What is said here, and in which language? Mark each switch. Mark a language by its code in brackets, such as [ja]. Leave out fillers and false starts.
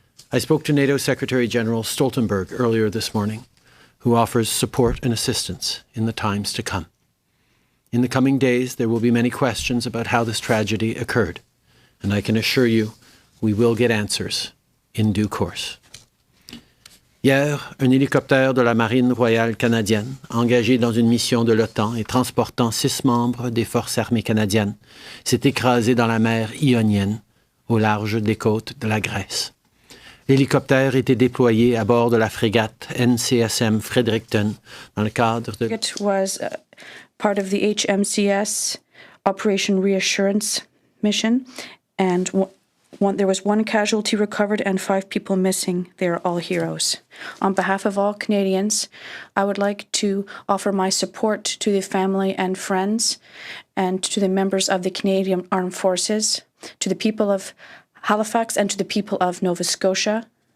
[en] I spoke to NATO Secretary General Stoltenberg earlier this morning, who offers support and assistance in the times to come. In the coming days, there will be many questions about how this tragedy occurred, and I can assure you we will get answers in due course. [fr] Hier, un hélicoptère de la Marine royale canadienne, engagé dans une mission de l'OTAN et transportant 6 membres des forces armées canadiennes, s'est écrasé dans la mer Ionienne, au large des côtes de la Grèce. L'hélicoptère était déployé à bord de la frégate HMCS Fredericton dans le cadre de... [en] It was part of the HMCS Operation Reassurance mission, and There was one casualty recovered and 5 people missing. They are all heroes. On behalf of all Canadians, I would like to offer my support to the family and friends and to the members of the Canadian Armed Forces, to the people of Halifax and to the people of Nova Scotia.